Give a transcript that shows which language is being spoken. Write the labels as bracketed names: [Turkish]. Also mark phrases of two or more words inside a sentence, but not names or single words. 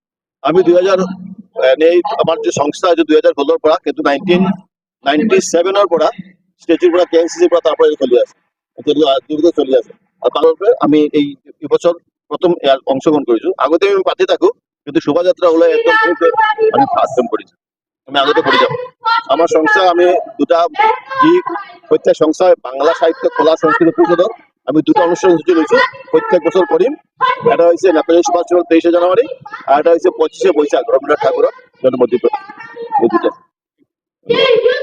[Assamese] আমি 2000 এনেই আমাৰ যে সংস্থা আছে 2016 পৰা, কিন্তু 1997 পৰা ষ্টেজৰ পৰা কেএনচিচিৰ পৰা তাৰ পৰা চলি আছে, এতিয়ালৈকে চলি আছে। আৰু তাৰ বাবে আমি এই বছৰ প্ৰথম ইয়াত অংশগ্ৰহণ কৰিছো। আগতে আমি পাতি থাকো, কিন্তু শোভাযাত্ৰা ওলাই একদম আমি [English] first time [Assamese] কৰিছো। আমি আগতে কৰি যাম। আমার সংস্থা আমি দুটা যি প্রত্যেক সংস্থায় বাংলা সাহিত্য কলা সংস্কৃতি পরিষদত আমি দুটা অনুষ্ঠান সূচি লৈছো, প্রত্যেক বছর করিম। [Bangla] এটা হচ্ছে নেতাজী সুভাষ চন্দ্র 23শে জানুয়ারি, আর এটা হচ্ছে 25শে বৈশাখ রবীন্দ্রনাথ ঠাকুরের জন্মদিন। এই দুটা।